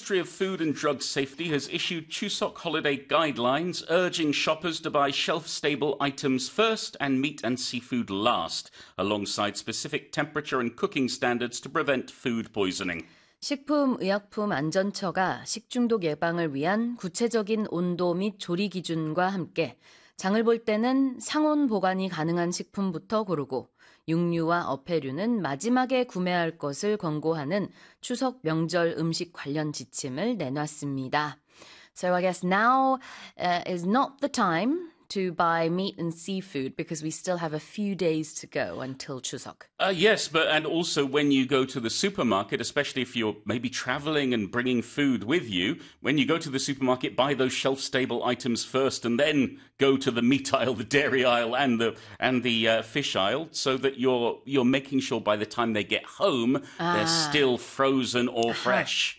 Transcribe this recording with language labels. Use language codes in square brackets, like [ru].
[en] Ministry of Food and Drug Safety has issued Chuseok holiday guidelines urging shoppers to buy shelf-stable items first and meat and seafood last, alongside specific temperature and cooking standards to prevent food poisoning. [ko] 식품의약품안전처가 식중독 예방을 위한 구체적인 온도 및 조리 기준과 함께 장을 볼 때는 상온 보관이 가능한 식품부터 고르고 육류와 어패류는 마지막에 구매할 것을 권고하는 추석 명절 음식 관련 지침을 내놨습니다. [en] So I guess now is not the time to buy meat and seafood because we still have a few days to go until Chuseok. Yes, but and also when you go to the supermarket, especially if you're maybe traveling and bringing food with you, when you go to the supermarket, buy those shelf-stable items first and then go to the meat aisle, the dairy aisle and the fish aisle so that you're making sure by the time they get home, they're still frozen or fresh.